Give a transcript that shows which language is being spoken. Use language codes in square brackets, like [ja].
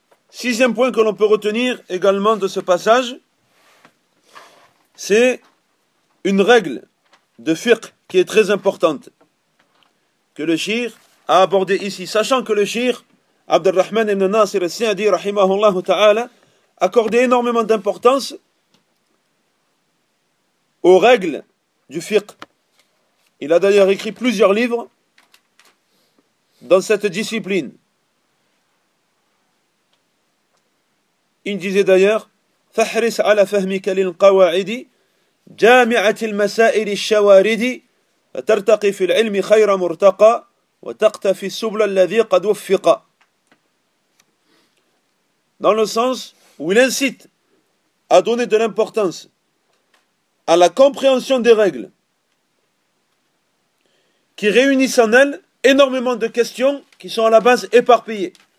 [fr] Sixième point que l'on peut retenir également de ce passage, c'est une règle de fiqh qui est très importante, que le shir a abordé ici, sachant que le shir, Abdurrahman ibn Nasir al-Sa'di, rahimahullah ta'ala, accordait énormément d'importance aux règles du fiqh. Il a d'ailleurs écrit plusieurs livres dans cette discipline. Il disait d'ailleurs, [ar] « Fahris ala fahmika lil qawa'idi » جامعة المسائل الشوارد فترتقي في العلم خير مرتقى وتقتفي السبل الذي قد وفق. [fr] Dans le sens où il incite à donner de l'importance à la compréhension des règles qui réunissent en elles énormément de questions qui sont à la base éparpillées.